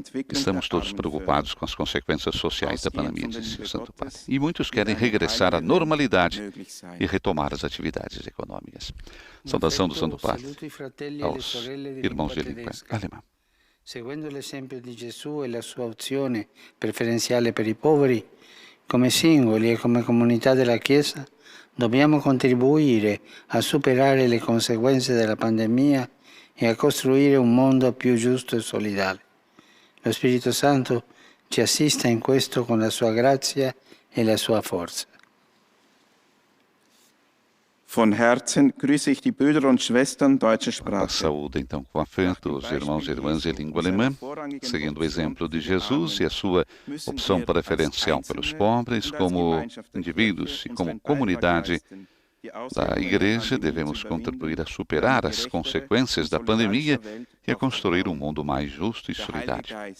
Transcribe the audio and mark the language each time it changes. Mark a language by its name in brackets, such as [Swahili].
[Portuguese] Estamos todos preocupados com as consequências sociais da pandemia, disse o Santo Padre. E muitos querem regressar à normalidade e retomar as atividades econômicas. Saudação do Santo Padre aos irmãos de língua alemã. [Italian] Seguendo l'esempio di Gesù e la sua opzione preferenziale per i poveri, come singoli e come comunità della Chiesa, dobbiamo contribuire a superare le conseguenze della pandemia e a costruire un mondo più giusto e solidale. Lo Spirito Santo ci assista in questo con la sua grazia e la sua forza. [German] Von Herzen grüße ich die Brüder und Schwestern deutscher Sprache. [Portuguese] Saúde então com afeto os irmãos e irmãs de língua alemã, seguindo o exemplo de Jesus e a sua opção preferencial pelos pobres, como indivíduos e como comunidade da Igreja, devemos contribuir a superar as consequências da pandemia e a construir um mundo mais justo e solidário.